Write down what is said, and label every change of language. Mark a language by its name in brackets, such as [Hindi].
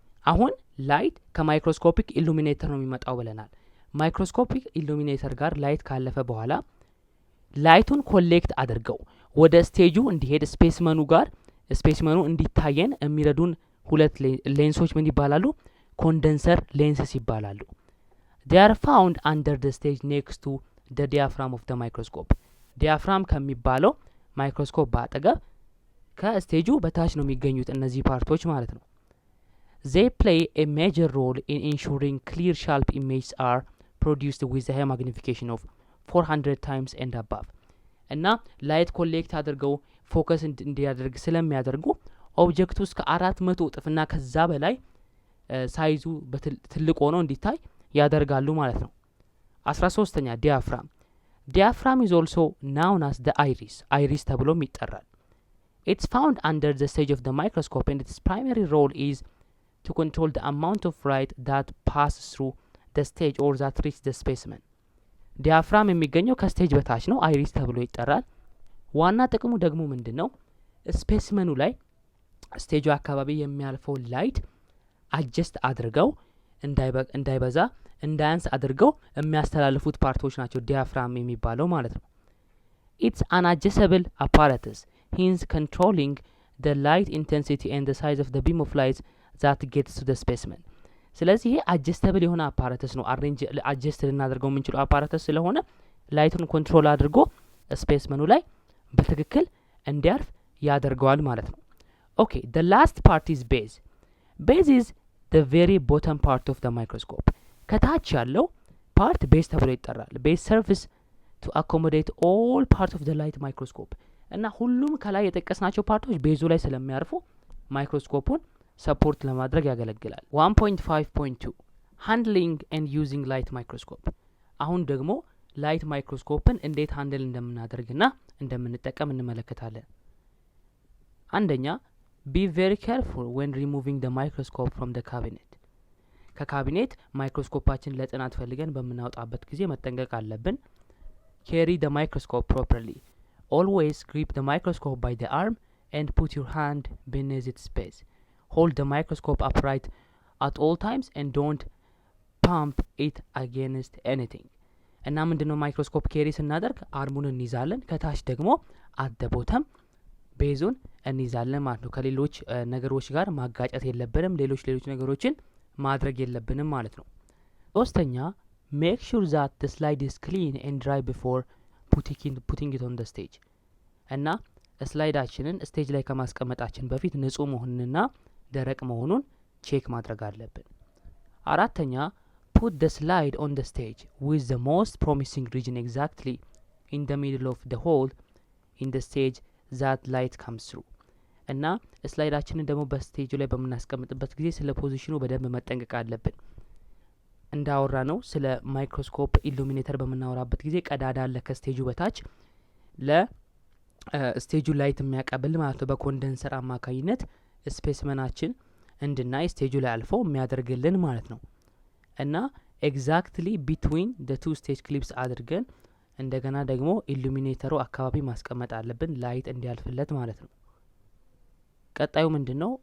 [Amharic] አሁን ላይት ከማይክሮስኮፒክ ኢሉሚኔተር ነው የሚመጣው ብለናል። ማይክሮስኮፒክ ኢሉሚኔተር ጋር ላይት ካለፈ በኋላ ላይቱን ኮሌክት አድርገው ወደ ስቴጁ እንዲሄድ ስፔስመኑ እንዲታየን የሚረዱን ሁለት ሌንሶች ምን ይባላሉ? ኮንደንሰር ሌንስስ ይባላሉ። [English] they are found under the stage next to the diaphragm of the microscope. [Amharic] ዲያፍራም ከሚባለው ማይክሮስኮፕ ባጠገብ ከስቴጁ በታች ነው የሚገኙት እነዚህ ፓርቶች ማለት ነው። [English] they play a major role in ensuring clear sharp images are produced with a high magnification of 400 times and above [Amharic] እና ላይት ኮሌክት አድርገው ፎከስ እንዲያደርግ ስለሚያደርጉ ኦብጀክቱ እስከ 400 እጥፍና ከዛ በላይ ሳይዙ ትልቅ ሆኖ እንዲታይ ያደርጋሉ ማለት ነው። 13ኛ ዲያፍራም [English] Diaphragm is also known as the iris [Amharic] ተብሎም ይጠራል። [English] It's found under the stage of the microscope and its primary role is to control the amount of light that passes through the stage or that reaches the specimen. [Amharic] ዲያፍራም የሚገኘው ከስቴጅ በታች ነው፣ አይሪስ ተብሎ ይጠራል። ዋና ጥቅሙ ደግሞ ምንድነው? ስፔሲመኑ ላይ ስቴጁ አካባቢ የሚያልፈው ላይት አጀስት አድርገው እንዳይበዛ እንዳያንስ አድርገው የሚያስተላልፉት ፓርቶች ናቸው ዲያፍራም የሚባለው ማለት ነው። [English] It's an adjustable apparatus, hence controlling the light intensity and the size of the beam of light that gets to the specimen. [Amharic] ስለዚህ ይሄ አጀስተብል የሆነ አፓራተስ ነው። አጀስት ልናደርገው የምንችለው አፓራተስ ስለሆነ ላይቱን ኮንትሮል አድርጎ ስፔስመኑ ላይ በትክክል እንዲያርፍ ያደርገዋል ማለት ነው። ኦኬ [English] the last part is base. Base is the very bottom part of the microscope. [Amharic] ከታች ያለው ፓርት ቤዝ ተብሎ ይጠራል። ቤዝ ሰርቪስ [English] to accommodate all parts of the light microscope [Amharic] እና ሁሉም ከላይ የጠቀስናቸው ፓርቶች ቤዙ ላይ ስለሚያርፉ ማይክሮስኮፑን ሰፖርት ለማድረግ ያገለግላል። 1.5.2 ሃንድሊንግ ኤንድ ዩዚንግ ላይት ማይክሮስኮፕ። አሁን ደግሞ ላይት ማይክሮስኮፕን እንዴት ሃንድል እንደምናደርግና እንደምንጠቀም እንመለከታለን። አንደኛ [English] be very careful when removing the microscope from the cabinet. [Amharic] ከካቢኔት ማይክሮስኮፓችን ለጥናት ፈልገን በምናወጣበት ጊዜ መጠንቀቅ አለብን። [English] carry the microscope properly. Always grip the microscope by the arm and put your hand beneath its base. Hold the microscope upright at all times and don't pump it against anything. [Amharic] እና ምንድነው ማይክሮስኮፕ ኬሪ ስናደርግ አርሙን እንይዛለን፣ ከታች ደግሞ አት ዘ ቦተም ቤዙን እንይዛለን ማለት ነው። ከሌሎች ነገሮች ጋር ማጋጨት የለብንም፣ ሌሎች ነገሮችን ማድረግ የለብንም ማለት ነው። ሶስተኛ [English] make sure that the slide is clean and dry before putting it on the stage. [Amharic] እና ስላይዳችንን ስቴጅ ላይ ከማስቀመጣችን በፊት ንጹህ መሆኑንና ደረቅ መሆኑን ቼክ ማድረግ አለብን። [English] አራተኛ put the slide on the stage with the most promising region exactly in the middle of the hole in the stage that light comes through. [Amharic] እና ስላይዳችንን ደግሞ በስቴጁ ላይ በምናስቀምጥበት ጊዜ ስለ ፖዚሽኑ በደንብ መጠንቀቅ አለብን። እንዳወራ ነው ስለ ማይክሮስኮፕ ኢሉሚኔተር በምናወራበት ጊዜ ቀዳዳ አለ ከስቴጁ በታች ለስቴጁ ላይት የሚያቀብል ማለት ነው። በኮንደንሰር አማካኝነት ስፔስመናችን እንድናይ ስቴጁ ላይ አልፎ የሚያደርግልን ማለት ነው። እና ኤግዛክትሊ ቢትዊን ደ ቱ ስቴጅ ክሊፕስ አድርገን እንደገና ደግሞ ኢሉሚኔተሩ አካባቢ ማስቀመጥ አለብን ላይት እንዲያልፍለት ማለት ነው። ቀጣዩ ምንድነው?